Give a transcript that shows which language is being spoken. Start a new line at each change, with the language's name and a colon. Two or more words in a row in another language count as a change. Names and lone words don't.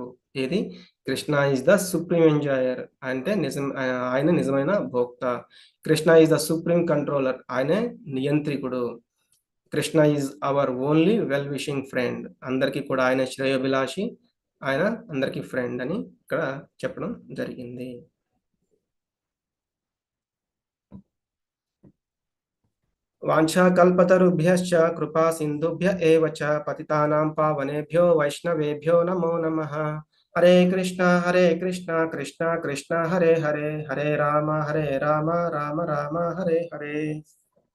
Telugu: ఏది,
English: Krishna is the supreme enjoyer
Telugu: అంటే ఆయన నిజమైన భోక్త.
English: Krishna is the supreme controller,
Telugu: ఆయనే నియంత్రికుడు.
English: Krishna is our only well wishing friend,
Telugu: అందరికీ కూడా ఆయన శ్రేయోభిలాషి, ఆయన అందరికీ ఫ్రెండ్ అని ఇక్కడ చెప్పడం జరిగింది.
Sanskrit: వాంఛాకల్పతరుభ్యశ్చ కృపా సింధుభ్య ఏవ చ పతితానాం పావనేభ్యో వైష్ణవేభ్యో నమో నమః. హరే కృష్ణ కృష్ణ కృష్ణ హరే హరే, హరే రామ రామ రామ హరే హరే.